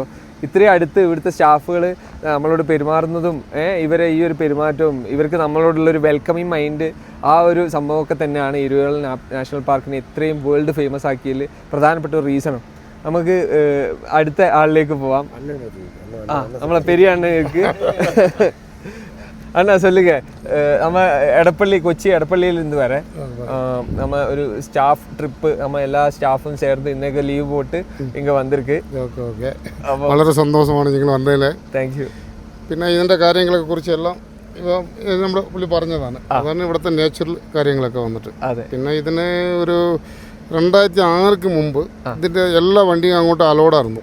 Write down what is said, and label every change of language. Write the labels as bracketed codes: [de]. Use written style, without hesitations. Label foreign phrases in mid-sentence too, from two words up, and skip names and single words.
[ml] ഇത്രയും അടുത്ത് ഇവിടുത്തെ സ്റ്റാഫുകൾ നമ്മളോട് പെരുമാറുന്നതും ഇവരെ ഈ ഒരു പെരുമാറ്റവും ഇവർക്ക് നമ്മളോടുള്ളൊരു [en] welcoming mind, [ml] ആ ഒരു സംഭവമൊക്കെ തന്നെയാണ് ഇരവികുളം നാഷണൽ പാർക്കിനെ ഇത്രയും [en] world famous [ml] ആക്കിയതിൽ പ്രധാനപ്പെട്ട ഒരു റീസണും. നമുക്ക് അടുത്ത ആളിലേക്ക് പോവാം. നമ്മളെ പെരിയ അണ്ണക്ക് [ta] அண்ணா சொல்லுங்க. நம்ம எடப்பள்ளி, கொச்சி எடப்பள்ளியில் இருந்து வர நம்ம ஒரு [en] staff trip, [ta] நம்ம எல்லா ஸ்டாஃபும் சேர்ந்து இன்னைக்கு லீவ் போட்டு இங்கே வந்திருக்கு. [ml] ഓക്കെ ഓക്കെ, വളരെ സന്തോഷമാണ് നിങ്ങൾ വന്നതിൽ. [en] thank you. [ml] പിന്നെ ഇതിൻ്റെ കാര്യങ്ങളെ കുറിച്ചെല്ലാം ഇപ്പം നമ്മുടെ പുള്ളി പറഞ്ഞതാണ്. അതാണ് ഇവിടുത്തെ നാച്ചുറൽ കാര്യങ്ങളൊക്കെ വന്നിട്ട്. പിന്നെ ഇതിന് ഒരു 2006 മുമ്പ് ഇതിൻ്റെ എല്ലാ വണ്ടിയും അങ്ങോട്ട് അലോഡായിരുന്നു.